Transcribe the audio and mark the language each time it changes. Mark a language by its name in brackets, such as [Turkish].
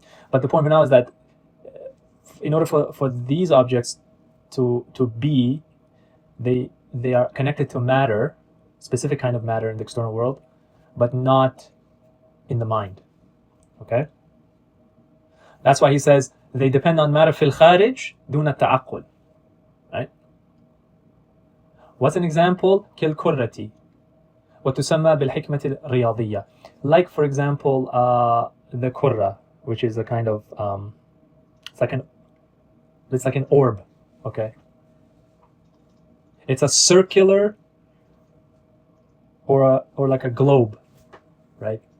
[English] But the point for now is that in order for these objects to be, they are connected to matter, specific kind of matter in the external world, but not in the mind. Okay? That's why he says they depend on matter [Arabic] في الخارج دون التعقل. [English] Right? What's an example? [Arabic] كالكرة وتسمى بالحكمة الرياضية. [English] Like, for example, the kurra, which is a kind of it's like an orb. Okay, it's a circular or like a globe, right?